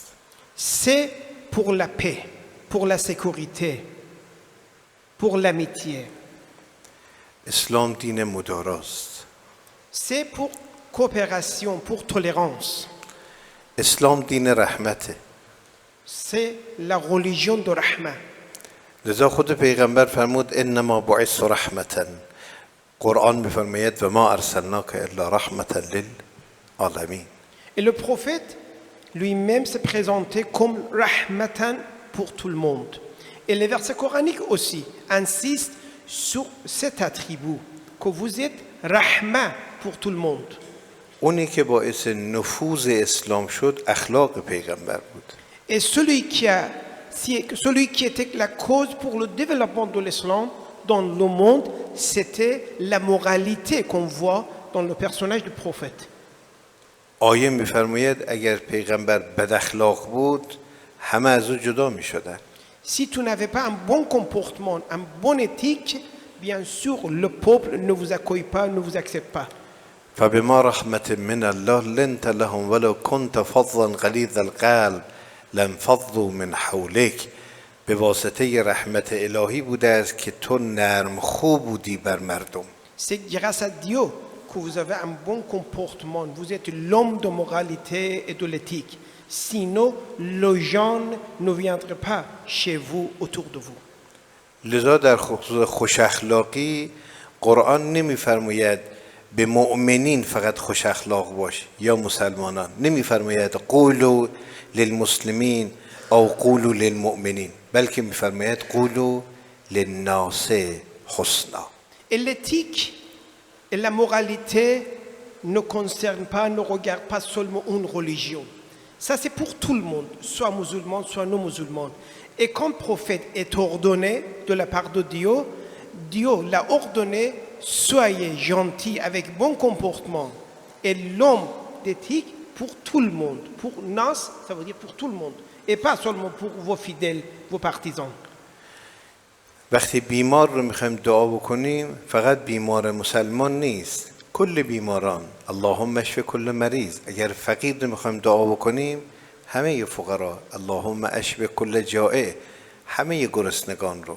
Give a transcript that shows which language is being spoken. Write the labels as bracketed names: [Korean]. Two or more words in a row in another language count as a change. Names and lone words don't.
[French] C'est pour la paix, pour la sécurité, pour l'amitié. [Persian] اسلام دین مداراست. [French] C'est pour coopération, pour tolérance. [Persian] اسلام دین رحمته. [French] C'est la religion de Rahma. [Persian] لذا خود پیغمبر فرمود [Arabic] انما بعثت رحمتا. [Persian] قرآن میفرماید [Arabic] و ما ارسلناک الا رحمتا للعالمین. [French] Et le prophète lui-même s'est présenté comme Rahmatan pour tout le monde. Et les versets coraniques aussi insistent sur cet attribut, que vous êtes Rahma pour tout le monde. [Persian] اونی که باعث نفوذ اسلام شد اخلاق پیغمبر بود. [French] Et celui qui était la cause pour le développement de l'islam dans le monde, c'était la moralité qu'on voit dans le personnage du prophète. [Persian] آیه میفرماید اگر پیغمبر بد اخلاق بود همه از او جدا میشدن. [French] Si tu n'avais pas un bon comportement, un bon éthique, bien sûr, le peuple ne vous accueille pas, ne vous accepte pas. [Arabic] فبما رحمة من الله لنت لهم ولو كنت فظا غلیظ القلب لانفضوا من حولک. [Persian] به واسطه رحمت الهی بوده است که تو نرم خوب بودی بر مردم. [French] C'est grâce à Dieu que vous avez un bon comportement. Vous êtes l'homme de moralité et de l'éthique. Sinon, les gens ne viendraient pas chez vous, autour de vous. [Persian] لذا در خصوص خوش اخلاقی قرآن نمیفرماید به مؤمنین فقط خوش اخلاق باش یا مسلمانان. [Arabic] نمیفرماید قولوا للمسلمین او قولوا للمؤمنین، [Persian] بلکه میفرماید [Arabic] قولوا للناس حسنا. [French] Et l'éthique et la moralité ne concernent pas, ne regardent pas seulement une religion. Ça, c'est pour tout le monde, soit musulman, soit non musulman. Et comme prophète est ordonné de la part de Dieu, Dieu l'a ordonné, soyez gentils avec bon comportement. Et l'homme d'éthique pour tout le monde. Pour Nas, ça veut dire pour tout le monde. Et pas seulement pour vos fidèles, vos partisans. [Persian] وقتی بیمار رو میخوایم دعا بکنیم فقط بیمار مسلمان نیست، کل بیماران. [Arabic] اللهم اشف کل مریض. [Persian] اگر فقیر رو میخوایم دعا بکنیم همه فقرا. [Arabic] اللهم اشف کل جائع، [Persian] همه گرسنگان رو.